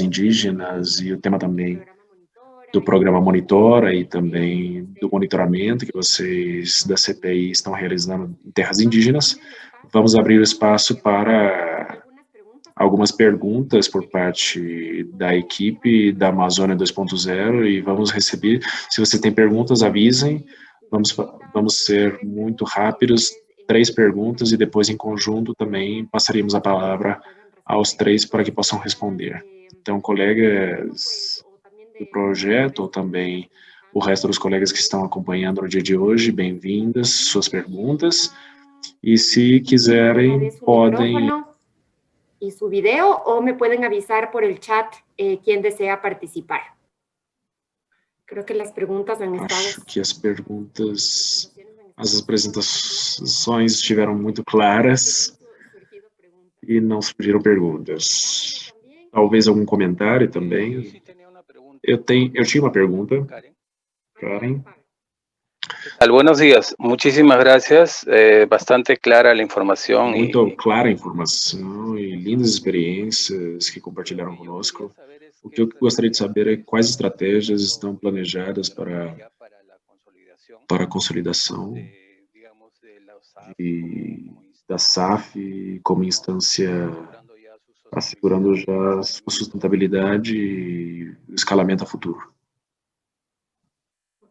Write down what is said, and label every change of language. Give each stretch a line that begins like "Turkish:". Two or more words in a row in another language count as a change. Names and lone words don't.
Portuguese: indígenas e o tema também do programa Monitora e também do monitoramento que vocês da CPI estão realizando em terras indígenas, vamos abrir o espaço para algumas perguntas por parte da equipe da Amazônia 2.0 e vamos receber, se você tem perguntas, avisem, vamos ser muito rápidos, 3 perguntas e depois em conjunto também passaremos a palavra aos 3 para que possam responder. Então, colegas do projeto ou também o resto dos colegas que estão acompanhando no dia de hoje, bem-vindas, suas perguntas, e se quiserem, podem...
Spanish: Y su video, o me pueden avisar por el chat quien desea participar. Creo que las preguntas han estado...
Portuguese: Acho que as apresentações estiveram muito claras e não surgiram perguntas. Talvez algum comentário também. Eu tinha uma pergunta. Karen.
Spanish: Buenos días, muchísimas gracias, bastante clara la información.
Portuguese: Muito clara a informação e lindas experiências que compartilharam conosco. O que eu gostaria de saber é quais estratégias estão planejadas para a consolidação da SAF como instância assegurando já a sua sustentabilidade e o escalamento a futuro.